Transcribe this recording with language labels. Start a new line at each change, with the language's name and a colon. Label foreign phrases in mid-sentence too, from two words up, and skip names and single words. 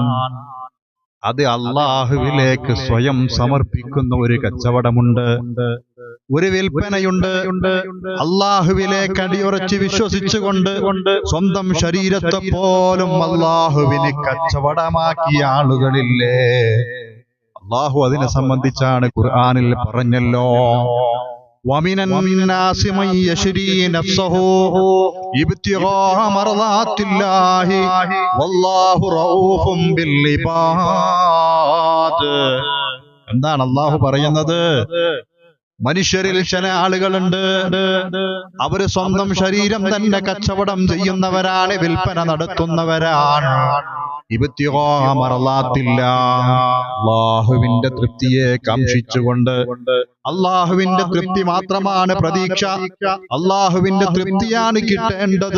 Malayalam: അത് അല്ലാഹുവിലേക്ക് സ്വയം സമർപ്പിക്കുന്ന ഒരു കച്ചവടമുണ്ട്, ഒരു വിൽപ്പനയുണ്ട്. അല്ലാഹുവിലേക്ക് അടിയുറച്ച് വിശ്വസിച്ചുകൊണ്ട് സ്വന്തം ശരീരത്തെ പോലും അല്ലാഹുവിന് കച്ചവടമാക്കിയ ആളുകളില്ലേ? അല്ലാഹു അതിനെ സംബന്ധിച്ചാണ് ഖുർആനിൽ പറഞ്ഞല്ലോ,
Arabic: وَمِنَ النَّاسِ مَن يَشْرِي نَفْسَهُ ابْتِغَاءَ مَرْضَاتِ اللَّهِ وَاللَّهُ رَءُوفٌ بِالْعِبَادِ.
Malayalam: എന്താണ് അല്ലാഹു പറയുന്നത്? മനുഷ്യരിൽ ചില ആളുകളുണ്ട്, അവര് സ്വന്തം ശരീരം തന്നെ കച്ചവടം ചെയ്യുന്നവരാണ്, വിൽപ്പന നടത്തുന്നവരാണ്. അല്ലാഹുവിന്റെ തൃപ്തിയെ കാംക്ഷിച്ചുകൊണ്ട്, അല്ലാഹുവിന്റെ തൃപ്തി മാത്രമാണ് പ്രതീക്ഷ, അല്ലാഹുവിന്റെ തൃപ്തിയാണ് കിട്ടേണ്ടത്.